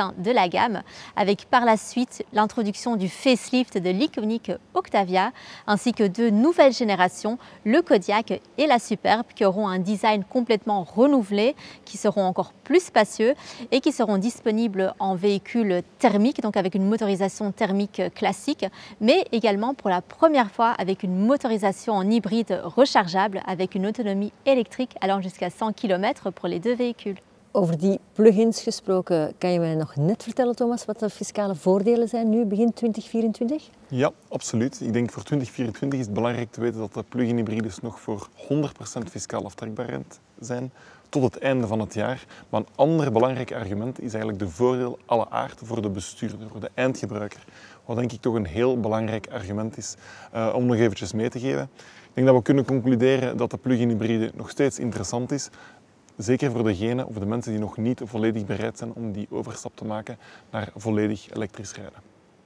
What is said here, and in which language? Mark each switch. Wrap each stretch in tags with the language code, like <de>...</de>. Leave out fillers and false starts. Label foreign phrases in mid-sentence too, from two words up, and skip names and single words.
<fr>sein de la gamme, avec par la suite l'introduction du facelift de l'iconique Octavia ainsi que deux nouvelles générations, le Kodiaq et la Superbe, qui auront un design complètement renouvelé, qui seront encore plus spacieux et qui seront disponibles en véhicule thermique, donc avec une motorisation thermique classique, mais également pour la première fois avec une motorisation en hybride rechargeable avec une autonomie électrique allant jusqu'à 100 km pour les deux véhicules.</fr> <nl>Over die plug-ins gesproken, kan je mij nog net vertellen, Thomas, wat de fiscale voordelen zijn nu begin 2024? Ja, absoluut. Ik denk voor 2024 is het belangrijk te weten dat de plug-in hybrides nog voor 100% fiscaal aftrekbaar zijn tot het einde van het jaar. Maar een ander belangrijk argument is eigenlijk de voordeel à la aard voor de bestuurder, voor de eindgebruiker. Wat denk ik toch een heel belangrijk argument is om nog eventjes mee te geven. Ik denk dat we kunnen concluderen dat de plug-in hybride nog steeds interessant is. Zeker voor degenen of de mensen die nog niet volledig bereid zijn om die overstap te maken naar volledig elektrisch rijden.</nl>